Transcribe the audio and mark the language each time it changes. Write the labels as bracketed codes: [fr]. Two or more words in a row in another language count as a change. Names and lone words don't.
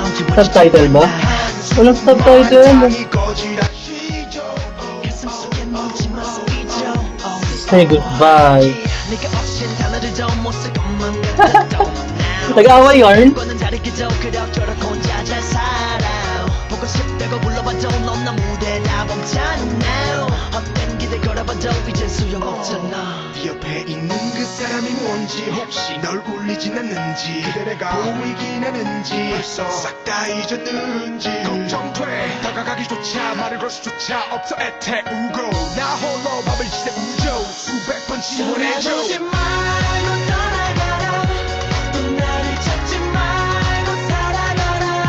[tl] Subtitle ba? Walang subtitle. [en] Say goodbye. [tl] Nag-aaway yarn? [ko] 네 옆에 있는 그 사람이 뭔지 혹시 널 울리진 않는지 그대 내가 보이긴 하는지 벌써 싹 다 잊었는지 걱정돼 다가가기조차 말을 걸 수조차 없어 애태우고 나 홀로 밤을 지새우죠 수백 번 지원해줘 떠나지 말고 떠나가라 또 나를 찾지 말고 살아가라